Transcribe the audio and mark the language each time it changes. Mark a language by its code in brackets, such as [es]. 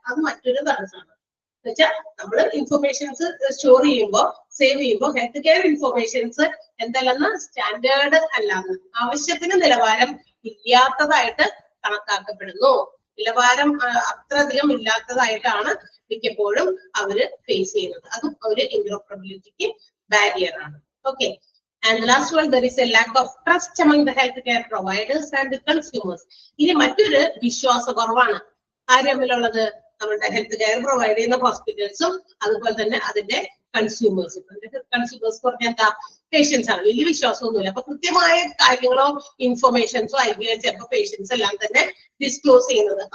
[ml] അത് മറ്റൊരു തടസ്സമാണ്. എന്നുവെച്ചാൽ നമ്മൾ ഇൻഫർമേഷൻസ് സ്റ്റോർ ചെയ്യുമ്പോൾ സേവ് ചെയ്യുമ്പോൾ ഹെൽത്ത് കെയർ ഇൻഫർമേഷൻസ് എന്തെല്ലാം സ്റ്റാൻഡേർഡ് അല്ലാന്ന്, ആവശ്യത്തിന് നിലവാരം ഇല്ലാത്തതായിട്ട് കണക്കാക്കപ്പെടുന്നു. നിലവാരം അത്രയധികം ഇല്ലാത്തതായിട്ടാണ് മിക്കപ്പോഴും അവര് ഫേസ് ചെയ്യുന്നത്. അതും ഒരു ഇന്റർഓപ്പറബിലിറ്റിക്ക് ബാരിയർ ആണ്. [en] Okay, and the last one, there is a lack of trust among the healthcare providers and the consumers. [ml] ഇനി മറ്റൊരു വിശ്വാസക്കുറവാണ് ആരെങ്കിലുള്ളത്, നമ്മുടെ ഹെൽത്ത് കെയർ പ്രൊവൈഡ് ചെയ്യുന്ന ഹോസ്പിറ്റൽസും അതുപോലെ തന്നെ അതിന്റെ കൺസ്യൂമേഴ്സും. കൺസ്യൂമേഴ്സ് പറഞ്ഞാൽ എന്താ, പേഷ്യൻസ് ആണ്. വലിയ വിശ്വാസമൊന്നുമില്ല. അപ്പൊ കൃത്യമായ കാര്യങ്ങളോ ഇൻഫർമേഷൻസോ ആയിരിക്കും ചിലപ്പോൾ പേഷ്യൻസ് എല്ലാം തന്നെ ഡിസ്ക്ലോസ് ചെയ്യുന്നത്.